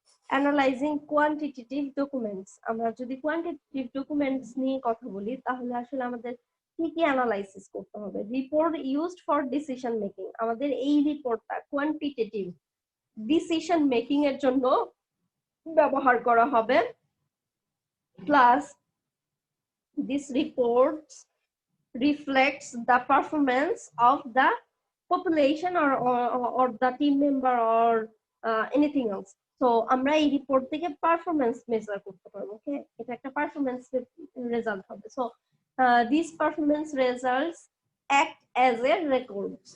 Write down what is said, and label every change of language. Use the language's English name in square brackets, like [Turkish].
[Bangla] Analysing quantitative documents, আমরা যদি quantitative documents নিয়ে কথা বলি তাহলে আসলে আমাদের কি কি অ্যানালাইসিস করতে হবে। Report used for decision making, আমাদের এই রিপোর্টটা কোয়ান্টিটেটিভ ডিসিশন মেকিং এর জন্য ব্যবহার করা হবে। [English] Plus this reports reflects the performance of the population or the team member or anything else. [Bangla] So আমরা এই রিপোর্ট থেকে পারফরম্যান্স মেজার করতে পারবো। ওকে, এটা একটা পারফরম্যান্স রেজাল্ট হবে। [English] So these performance results act as a record.